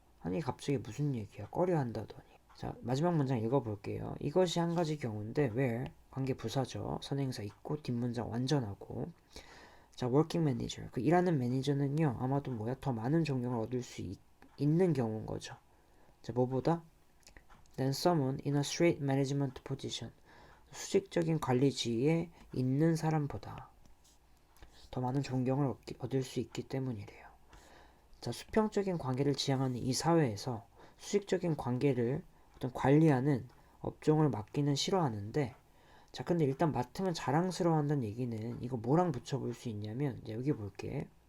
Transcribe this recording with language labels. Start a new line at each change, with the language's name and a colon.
Korean: 아니, 갑자기 무슨 얘기야? 꺼려 한다더니. 자, 마지막 문장 읽어볼게요. 이것이 한 가지 경우인데, where, 관계 부사죠. 선행사 있고, 뒷문장 완전하고. 자,
English: working manager.
Korean: 그 일하는 매니저는요, 아마도 더 많은 존경을 얻을 수 있는 경우인 거죠. 자, 뭐보다?
English: Than someone in a straight management position.
Korean: 수직적인 관리 지위에 있는 사람보다 더 많은 존경을 얻을 수 있기 때문이래요. 자, 수평적인 관계를 지향하는 이 사회에서 수직적인 관계를 어떤 관리하는 업종을 맡기는 싫어하는데, 자, 근데 일단 맡으면 자랑스러워한다는 얘기는 이거 뭐랑 붙여볼 수 있냐면, 이제 여기 볼게.